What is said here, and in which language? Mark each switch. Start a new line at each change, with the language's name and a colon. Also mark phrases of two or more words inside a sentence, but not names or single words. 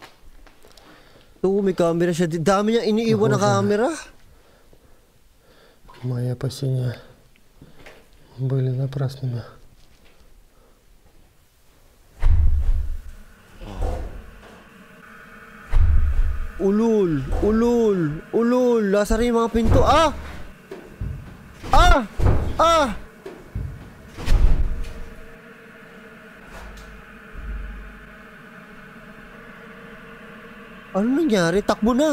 Filipino: May camera siya. Dami niya iniiwan na camera.
Russian: Мои опасения были напрасными.
Filipino: Ulul, ulul, ulul. Nasa rin yung mga pinto. Ah! Ah! Ah! Ano nangyari? Takbo na.